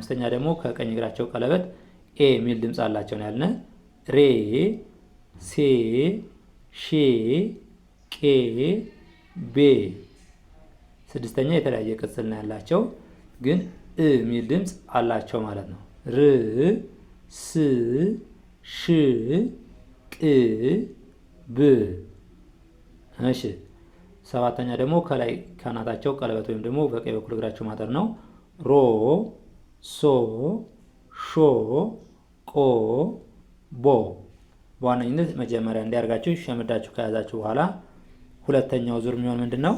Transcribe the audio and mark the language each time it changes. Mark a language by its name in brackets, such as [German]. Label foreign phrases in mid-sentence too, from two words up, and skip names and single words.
[Amharic] አምስተኛ ደግሞ ከቀኝ እግራቸው ቀለበት ኤ የሚል ድምጽ አላቸው ነው ያልነ። ሬ ሴ ሼ ቄ ቤ። ስድስተኛ የተለያየ ቅጽል ነው ያላቸው ግን እ የሚል ድምጽ አላቸው ማለት ነው። ር ስ ሽ ቅ ብ። እሺ ሰባተኛ ደግሞ ከላይ ካናታቸው ቀለበት ወይም ደግሞ በቀኝ በኩል እግራቸው ማጠር ነው። ሮ ሶ ሾ ቆ ቦ። በዋነኝነት መጀመሪያ እንዲያርጋችሁ ሸምዳችሁ ከያዛችሁ በኋላ ሁለተኛው ዙር የሚሆን ምንድን ነው?